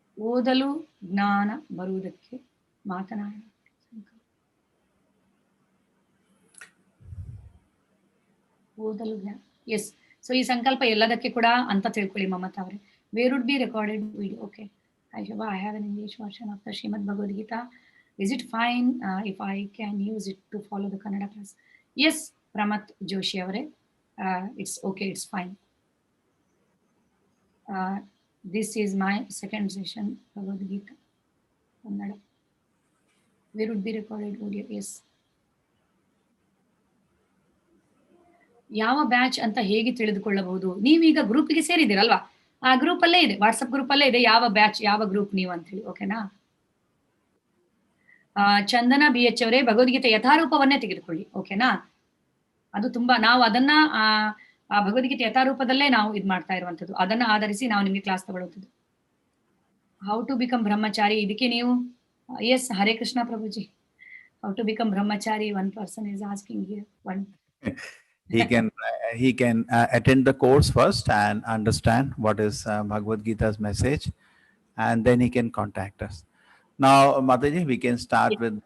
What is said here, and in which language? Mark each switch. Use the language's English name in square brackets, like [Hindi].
[Kannada] ಓದಲು ಜ್ಞಾನ ಬರುವುದಕ್ಕೆ ಮಾತನಾಡ. ಓದಲು ಜ್ಞಾನ. ಎಸ್, ಸೊ ಈ ಸಂಕಲ್ಪ ಎಲ್ಲದಕ್ಕೆ ಕೂಡ ಅಂತ ತಿಳ್ಕೊಳ್ಳಿ ಮಮತಾ ಅವರೇ. [English] Where would be recorded video. Okay, I have an English version of the Shrimad Bhagavad Gita. Is it fine if I can use it to follow the Kannada class? Yes, Pramath Joshi avare, it's okay, it's fine. This is my second session Bhagavad Gita Kannada. Where would be recorded audio? Yes. [Kannada] ಯಾವ batch ಅಂತ ಹೇಗೆ ತಿಳಿದುಕೊಳ್ಳಬಹುದು? ನೀವೀಗ ಗ್ರೂಪ್ಗೆ ಸೇರಿದಿರಲ್ವಾ, ಆ group ಅಲ್ಲೇ ಇದೆ, WhatsApp group ಅಲ್ಲೇ ಇದೆ ಯಾವ ಬ್ಯಾಚ್ ಯಾವ ಗ್ರೂಪ್ ನೀವು ಅಂತ ಹೇಳಿ. ಓಕೆನಾ? ಚಂದನ BH ಅವರೇ, ಭಗವದ್ಗೀತೆ ಯಥಾರೂಪವನ್ನೇ ತೆಗೆದುಕೊಳ್ಳಿ. ಓಕೆನಾ? ಅದು ತುಂಬಾ ನಾವು ಅದನ್ನ ಆ ಭಗವದ್ಗೀತೆ ಯಥಾರೂಪದಲ್ಲೇ ನಾವು ಇದು ಮಾಡ್ತಾ ಇರುವಂತದ್ದು. ಅದನ್ನ ಆಧರಿಸಿ ನಾವು ನಿಮ್ಗೆ ಕ್ಲಾಸ್ ತಗೊಳ್ಳುತ್ತಿದ್ದು. [English] how to become [Kannada] ಬ್ರಹ್ಮಚಾರಿ, ಇದಕ್ಕೆ ನೀವು S, Hare Krishna ಪ್ರಭುಜಿ. [English] How to become brahmachari, one person is asking here. He can attend the course first and understand what is Bhagavad Gita's message, and then he can contact us. Now, Mataji, we can start with.